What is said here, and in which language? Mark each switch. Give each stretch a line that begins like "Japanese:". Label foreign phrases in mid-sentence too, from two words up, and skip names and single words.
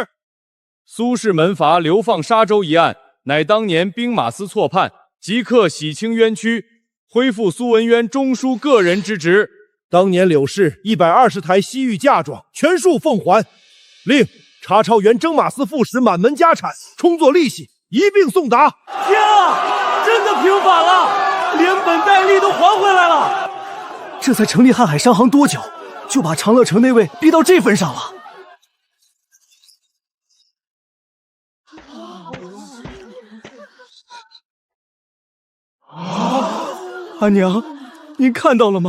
Chinese: 蘇氏門閥流放沙州一案，乃當年兵馬司錯判，即刻洗清冤屈，恢復蘇文淵中書個人之職。當年柳氏120台西域嫁妝全數奉還，另查抄原征馬司副使滿門家產，充作利息，一併送達。天啊，真的平反了，連本帶利都還回來了。這才成立瀚海商行多久，就把長樂城那位逼到這份上了。阿娘，您看到了吗？